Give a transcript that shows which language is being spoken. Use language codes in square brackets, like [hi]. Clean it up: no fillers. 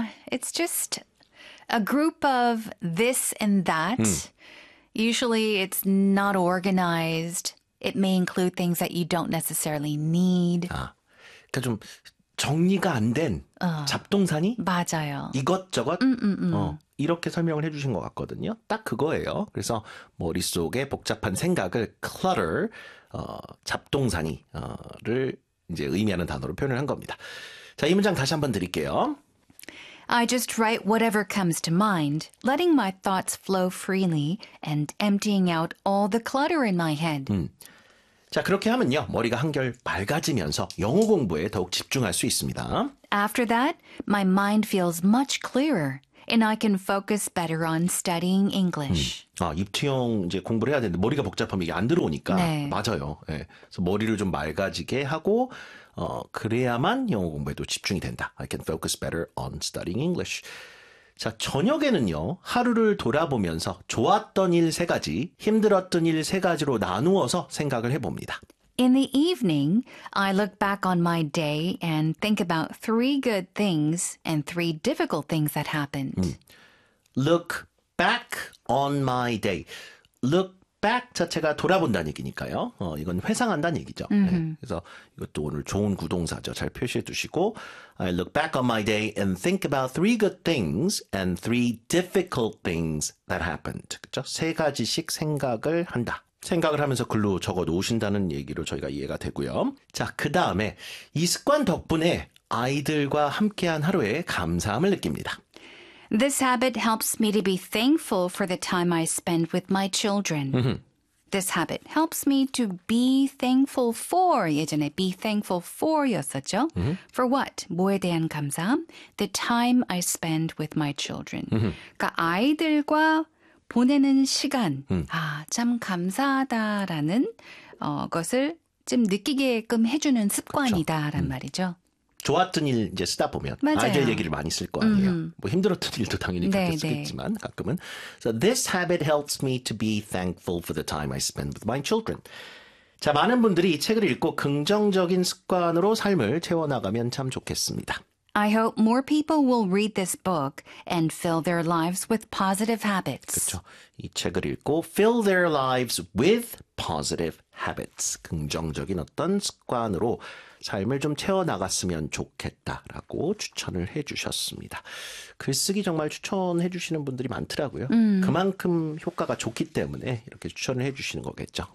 [en] It's just a group of this and that. Usually it's not organized. It may include things that you don't necessarily need. [ko] 아, 그러니까 좀 정리가 안된 잡동사니? 맞아요. 이것저것? 이렇게 설명을 해주신 것 같거든요. 딱 그거예요. 그래서 머릿속에 복잡한 생각을 clutter, 잡동사니를 이제 의미하는 단어로 표현을 한 겁니다. 자, 이 문장 다시 한번 드릴게요. [en] I just write whatever comes to mind, letting my thoughts flow freely and emptying out all the clutter in my head. [ko] 자, 그렇게 하면요. 머리가 한결 밝아지면서 영어 공부에 더욱 집중할 수 있습니다. [en] After that, my mind feels much clearer. And I can focus better on studying English. [ko] 아, 입체형 이제 공부를 해야 되는데 머리가 복잡하면 이게 안 들어오니까. 네. 맞아요. 예. 그래서 머리를 좀 맑아지게 하고 그래야만 영어 공부에도 집중이 된다. [en] I can focus better on studying English. [ko] 자, 저녁에는요. 하루를 돌아보면서 좋았던 일 세 가지, 힘들었던 일 세 가지로 나누어서 생각을 해 봅니다. [en] In the evening, I look back on my day and think about three good things and three difficult things that happened. Look back on my day. Look back [ko] 자체가 돌아본다는 얘기니까요. 이건 회상한다는 얘기죠. 네. 그래서 이것도 오늘 좋은 구동사죠. 잘 표시해 두시고 [en] I look back on my day and think about three good things and three difficult things that happened. [ko] 그렇죠? 세 가지씩 생각을 한다. 생각을 하면서 글로 적어 놓으신다는 얘기로 저희가 이해가 되고요. 자, 그 다음에 이 습관 덕분에 아이들과 함께한 하루에 감사함을 느낍니다. [en] This habit helps me to be thankful for the time I spend with my children. This habit helps me to be thankful for. [ko] 예전에 [en] be thankful for [ko] 였었죠? [en] For what? [ko] 뭐에 대한 감사함? [en] The time I spend with my children. [ko] 그러니까 아이들과 보내는 시간, 아, 참 감사하다라는 것을 좀 느끼게끔 해주는 습관이다라는 말이죠. 좋았던 일 이제 쓰다 보면 맞아요. 아이들 얘기를 많이 쓸 거 아니에요. 뭐 힘들었던 일도 당연히 그렇게 쓰겠지만 가끔은. [en] So this habit helps me to be thankful for the time I spend with my children. [ko] 자, 많은 분들이 이 책을 읽고 긍정적인 습관으로 삶을 채워나가면 참 좋겠습니다. [en] I hope more people will read this book and fill their lives with positive habits. [ko] 그렇죠. 이 책을 읽고 [en] fill their lives with positive habits. [ko] 긍정적인 어떤 습관으로 삶을 좀 채워나갔으면 좋겠다라고 추천을 해주셨습니다. 글쓰기 정말 추천해주시는 분들이 많더라고요. 그만큼 효과가 좋기 때문에 이렇게 추천을 해주시는 거겠죠.